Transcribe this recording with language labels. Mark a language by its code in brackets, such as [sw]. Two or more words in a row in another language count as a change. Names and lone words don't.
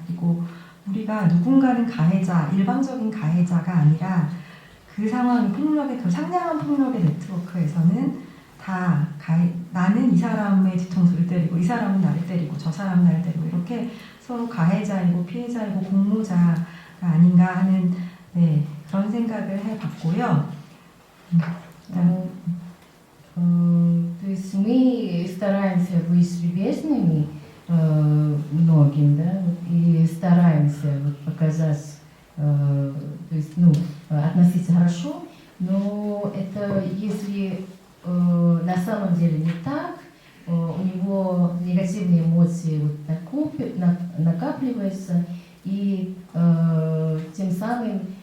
[ko] 그리고 우리가 누군가는 가해자, 일방적인 가해자가 아니라 그 상황의 폭력의, 그 상냥한 폭력의 네트워크에서는 다 나는 이 사람의 뒤통수를 때리고 이 사람은 나를 때리고 저 사람은 나를 때리고 이렇게 서로 가해자이고 피해자이고 공모자가 아닌가 하는 그런 생각을 해봤고요. [ru] То есть мы стараемся быть любезными многим, да, и стараемся показать, то есть, относиться хорошо, но это если на самом деле не так, у него негативные эмоции накапливаются, и тем самым